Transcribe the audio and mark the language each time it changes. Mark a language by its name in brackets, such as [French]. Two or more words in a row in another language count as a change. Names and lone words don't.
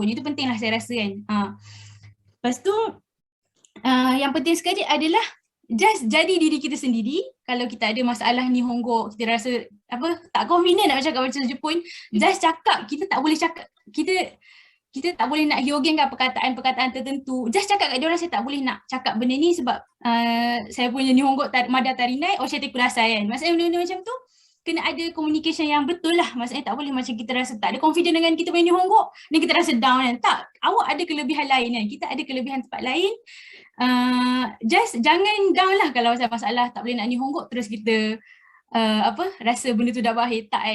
[Malay] Itu penting lah saya rasa kan. Lepas tu yang penting sekali adalah just jadi diri kita sendiri. Kalau kita ada masalah Nihongo, kita rasa tak confident nak cakap bahasa Jepun, just cakap. Kita tak boleh cakap, kita tak boleh nak hyogenkan perkataan-perkataan tertentu. Just cakap kat dia orang, saya tak boleh nak cakap benda ni sebab saya punya [Japanese] 日本語まだ足りない、教えてください [Malay] kan. Maksudnya benda-benda macam tu kena ada communication yang betul lah. Maksudnya tak boleh macam kita rasa tak ada confident dengan kita punya Nihongo dan kita rasa down kan. Tak, awak ada kelebihan lain kan. Kita ada kelebihan tempat lain. Just jangan down lah kalau masalah tak boleh nak Nihongo terus kita rasa benda tu dah berakhir, tak kan.